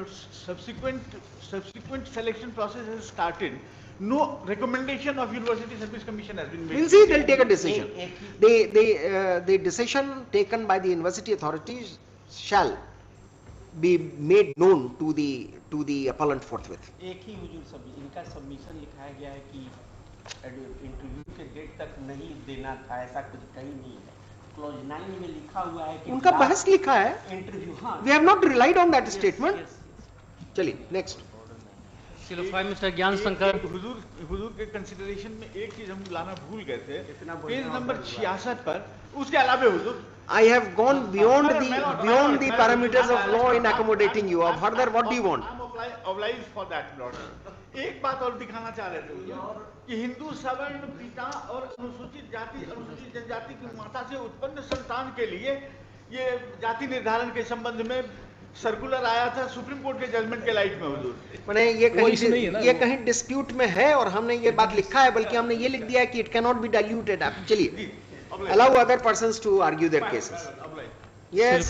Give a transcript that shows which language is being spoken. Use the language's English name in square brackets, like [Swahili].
[English] Subsequent selection process has started. No recommendation of University Service Commission has been made. We'll see, they'll take a decision. The decision taken by the university authorities shall be made known to the appellant forthwith. [Hindi] एक ही हुजूर सब इनका submission लिखाया गया है कि interview के date तक नहीं देना था, ऐसा कुछ कहीं नहीं है। क्लॉज 9 में लिखा हुआ है कि उनका बहस लिखा है, इंटरव्यू, हाँ, [English] we have not relied on that statement. [Hindi] चलिए नेक्स्ट। मिस्टर ज्ञान शंकर, हुजूर के कंसिडरेशन में एक चीज हम लाना भूल गए थे, पेज नंबर 66 पर, उसके अलावा हुजूर [English] I have gone beyond the parameters of law in accommodating you. Further, what do you want? I'm obliged for that, Lord. [Hindi] एक बात और दिखाना चाह रहे थे हुजूर कि हिंदू सवर्ण पिता और अनुसूचित जाति अनुसूचित जनजाति की माता से उत्पन्न संतान के लिए ये जाति निर्धारण के संबंध में सर्कुलर आया था सुप्रीम कोर्ट के जजमेंट के लाइट में हुजूर। मैंने ये कहीं डिस्प्यूट में है और हमने ये बात लिखा है, बल्कि हमने ये लिख दिया है कि [English] It can not be diluted. [Hindi] आप चलिए, [English] allow other persons to argue their cases. Yes.